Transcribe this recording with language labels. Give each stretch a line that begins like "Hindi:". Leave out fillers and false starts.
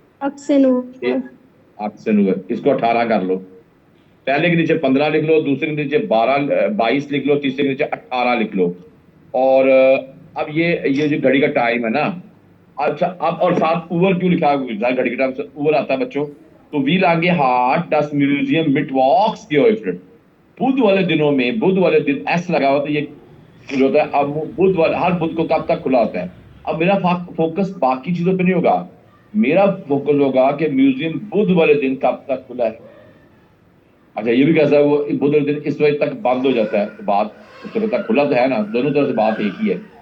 Hindi: 18 over. 18 over, इसको 18 कर लो। पहले के नीचे 15 लिख लो, दूसरे के नीचे 22 लिख लो, तीसरे के नीचे 18 लिख लो। और अब ये जो घड़ी का टाइम है ना, अच्छा अब और साथ ओवर क्यों लिखा है? घड़ी का टाइम से ओवर आता है बच्चों।
German: तो wie lange hat das Museum mittwochs geöffnet?
Hindi: बुध वाले दिनों में, बुध वाले दिन एस लगा हुआ तो ये जो होता है, अब बुध वाले हर बुध को कब तक खुला होता है। अब मेरा फोकस बाकी चीजों पे नहीं होगा, मेरा फोकस होगा कि म्यूजियम बुध वाले दिन कब तक खुला है। अच्छा ये भी कैसा है, वो बुध वाले दिन इस वजह तक बंद हो जाता है, तो बात उस तरह तक खुला तो है ना, दोनों तरह से बात एक ही है।